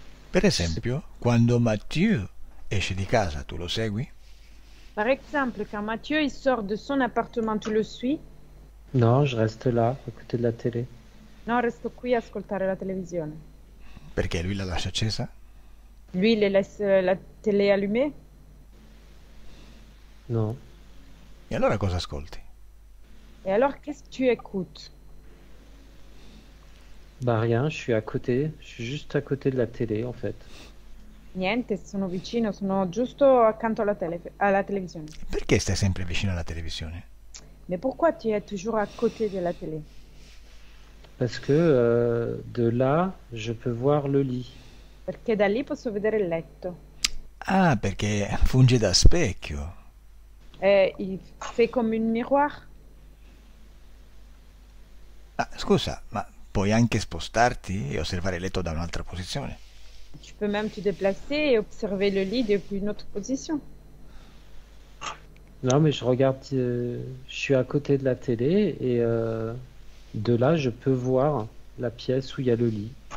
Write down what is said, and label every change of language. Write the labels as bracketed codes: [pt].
[it] Per esempio, quando Mathieu esce di casa, tu lo segui? [fr] Par exemple, quand Mathieu il sort de son appartement, tu le suis? Non, je reste là, à côté de la télé. [it] No, resto qui a ascoltare la televisione. Perché lui la lascia accesa? [fr] Lui, il laisse la télé allumée? Non. [it] E allora cosa ascolti? [fr] Et alors, qu'est-ce que tu écoutes? Bah rien, je suis à côté. Je suis juste à côté de la télé, en fait. [it] Niente, sono vicino, sono giusto accanto alla televisione. Perché stai sempre vicino alla televisione? [fr] Mais pourquoi tu es toujours à côté de la télé? Parce que de là, je peux voir le lit. [it] Perché da lì posso vedere il letto. Ah, perché funge da specchio. [fr] Il fait comme un miroir. [it] Ah, scusa, ma puoi anche spostarti e osservare il letto da un'altra posizione. [fr] Tu peux même te déplacer et observer le lit depuis une autre position. Non, mais je regarde, je suis à côté de la télé et de là, je peux voir la pièce où il y a le lit.